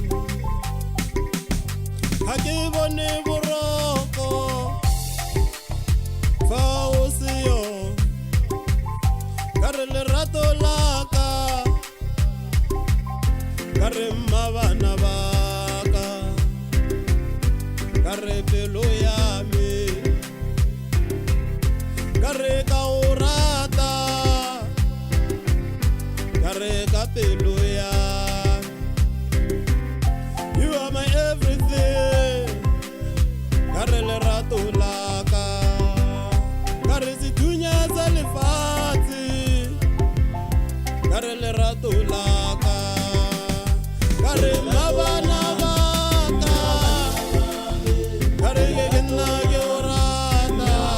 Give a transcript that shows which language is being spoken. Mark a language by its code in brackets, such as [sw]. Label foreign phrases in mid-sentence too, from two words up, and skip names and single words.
[tn] ha ke bone boroko fa o se yo kare lerato la ka kare mabana ba ka kare pelo ya me kare ka ora pelo ya [en] you are my everything [tn] kare lerato la ka kare situnya za lefatshe kare lerato la ka kare mabana ba ka kare ke nna ke o rata